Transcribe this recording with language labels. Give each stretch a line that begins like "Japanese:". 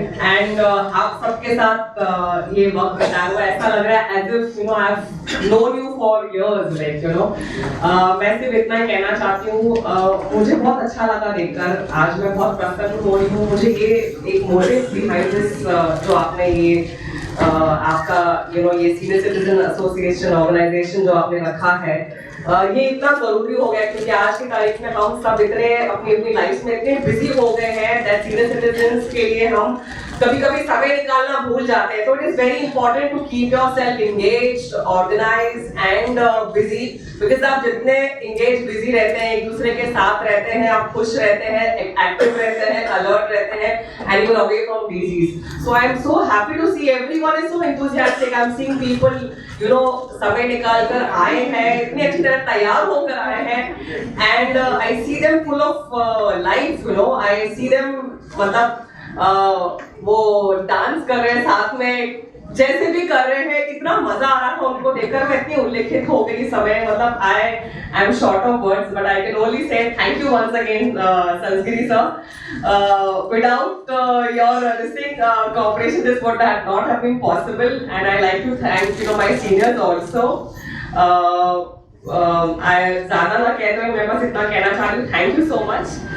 Hindi: And आप सबके साथ ये वक्त बिताया हुआ ऐसा लग रहा है
English: as if I've known you for years,
Hindi: like मैं सिर्फ इतना ही कहना चाहती हूँ, मुझे बहुत अच्छा लगा देखकर, आज मैं बहुत प्रसन्न हो रही हूँ. मुझे ये एक मोटिव बिहाइंड दिस जो आपने ये आपका ये सीनियर सिटीजन एसोसिएशन ऑर्गेनाइजेशन जो आपने रखा है, ये इतना जरूरी हो गया क्योंकि आज की तारीख में हम सब इतने अपनी अपनी लाइफ में इतने बिजी हो गए हैं दैट सीनियर सिटीजन्स के लिए हम कभी-कभी समय निकालना भूल जाते हैं. तो
English: it is very important to keep yourself engaged, organised and busy,
Hindi: because आप जितने एंगेज बिजी रहते हैं, एक दूसरे के साथ रहते हैं, आप खुश रहते हैं, एक्टिव रहते हैं, अलर्ट रहते हैं
English: And you are away from disease. So I am so happy to see everyone is so enthusiastic. I am seeing people
Hindi: समय निकाल कर आए हैं, इतनी अच्छी तरह तैयार होकर आए हैं
English: And I see them full of life. I see them
Hindi: मतलब वो डांस कर रहे हैं साथ में, जैसे भी कर रहे हैं, इतना मजा आ रहा था उनको देखकर. मैं इतनी उल्लेखित हो गई समय, मतलब
English: I am short of words but I can only say thank you once again Sanskriti sir. Without your cooperation this would not have been possible, and I like to thank my seniors also.
Hindi: I ज़्यादा ना कहते हुए मैं बस इतना कहना चाहती हूँ,
English: Thank you so much.